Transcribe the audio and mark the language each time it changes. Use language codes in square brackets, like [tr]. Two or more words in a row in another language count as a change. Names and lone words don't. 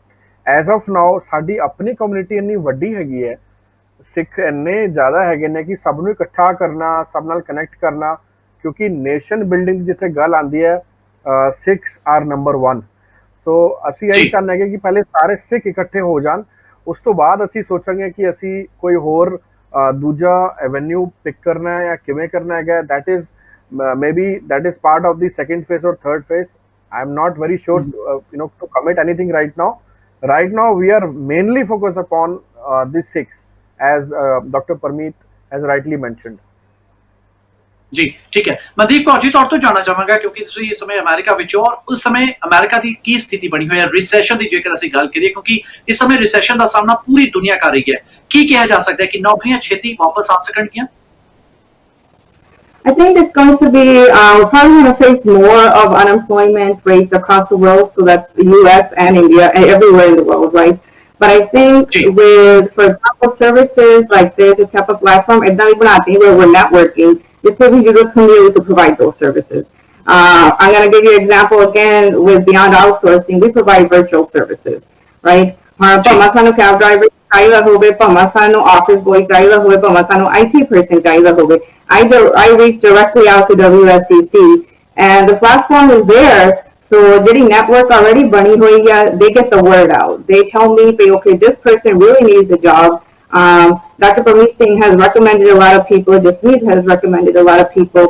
[en] as of now [pa] ਸਾਡੀ ਆਪਣੀ ਕਮਿਊਨਿਟੀ ਇੰਨੀ ਵੱਡੀ ਹੈਗੀ ਹੈ, ਸਿੱਖ ਇੰਨੇ ਜ਼ਿਆਦਾ ਹੈਗੇ ਨੇ ਕਿ ਸਭ ਨੂੰ ਇਕੱਠਾ ਕਰਨਾ, ਸਭ ਨਾਲ ਕਨੈਕਟ ਕਰਨਾ, ਕਿਉਂਕਿ [en] nation building [pa] ਜਿੱਥੇ ਗੱਲ ਆਉਂਦੀ ਹੈ [en] Sikhs are number 1. [pa] ਸੋ ਅਸੀਂ ਇਹੀ ਚਾਹੁੰਦੇ ਹੈਗੇ ਕਿ ਪਹਿਲੇ ਸਾਰੇ ਸਿੱਖ ਇਕੱਠੇ ਹੋ ਜਾਣ, ਉਸ ਤੋਂ ਬਾਅਦ ਅਸੀਂ ਸੋਚਾਂਗੇ ਕਿ ਅਸੀਂ ਕੋਈ ਹੋਰ ਦੂਜਾ ਐਵੇਨਿਊ ਪਿਕ ਕਰਨਾ ਹੈ ਜਾਂ ਕਿਵੇਂ ਕਰਨਾ ਹੈਗਾ। [en] that is maybe that is part of the second phase or third phase. I'm not very sure to commit anything right now. Right now we are mainly focused upon the six, as Dr. Parmeet has rightly mentioned. [pa] ਜੀ ਠੀਕ ਹੈ, ਮਨਦੀਪ ਕੌਰ ਜੀ ਤੁਹਾਡੇ ਤੋਂ ਜਾਣਨਾ ਚਾਹਾਂਗਾ ਕਿਉਂਕਿ ਤੁਸੀਂ ਇਸ ਸਮੇਂ ਅਮਰੀਕਾ ਵਿੱਚ ਹੋ, ਔਰ ਉਸ ਸਮੇਂ ਅਮਰੀਕਾ ਦੀ ਕੀ ਸਥਿਤੀ ਬਣੀ ਹੋਈ ਹੈ ਰਿਸੈਸ਼ਨ ਦੀ, ਜੇਕਰ ਅਸੀਂ ਗੱਲ ਕਰੀਏ, ਕਿਉਂਕਿ ਇਸ ਸਮੇਂ ਰਿਸੈਸ਼ਨ ਦਾ ਸਾਹਮਣਾ ਪੂਰੀ ਦੁਨੀਆ ਕਰ ਰਹੀ ਹੈ। ਕੀ ਕਿਹਾ ਜਾ ਸਕਦਾ ਹੈ ਕਿ ਨੌਕਰੀਆਂ ਛੇਤੀ ਵਾਪਸ ਆ ਸਕਣਗੀਆਂ? [en] I think it's going to be, we're probably going to face more of unemployment rates across the world. So that's the US and India and everywhere in the world, right? But I think with, for example, services like this, a type of platform, it's not even out where we're networking. It's taking you to provide those services. I'm going to give you an example again with Beyond Outsourcing. We provide virtual services, right? [pa] ਭਾਵੇਂ ਸਾਨੂੰ [en] cab driver [pa] ਚਾਹੀਦਾ ਹੋਵੇ, ਭਾਵੇਂ ਸਾਨੂੰ [en] office boy [pa] ਚਾਹੀਦਾ ਹੋਵੇ, ਭਾਵੇਂ ਸਾਨੂੰ [en] IT person [pa] ਚਾਹੀਦਾ ਹੋਵੇ. [en] I reach directly out to WSCC, and the platform is there. So getting network already [hi] बनी हुई है, [en] they get the word out. They tell me, okay, this person really needs a job. Dr. Parmeet Singh has recommended a lot of people. Jasmeet has recommended a lot of people.